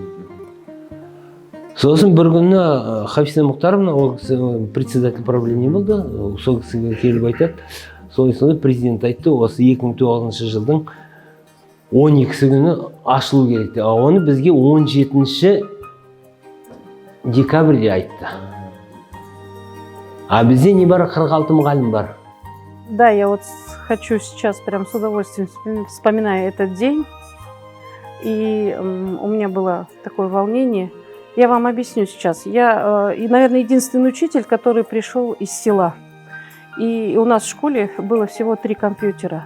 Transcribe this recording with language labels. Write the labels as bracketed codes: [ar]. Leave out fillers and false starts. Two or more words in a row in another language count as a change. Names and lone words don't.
[kk] Сосын бір күні Хафиза Мұхтаровна, ол кісі [ru] председатель правления [kk] болды, сол кісіге келіп айтады, сол президент айтты, осы 2009 жылдың 12 күні ашылу керек. Оны бізге 17 декабрьде айтты. А бізде не бар, 46 мұғалім бар. [ru] Да, я вот хочу сейчас прям с удовольствием вспоминаю этот день. И у меня было такое волнение. Я вам объясню сейчас. Я, наверное, единственный учитель, который пришел из села. И у нас в школе было всего 3 компьютера.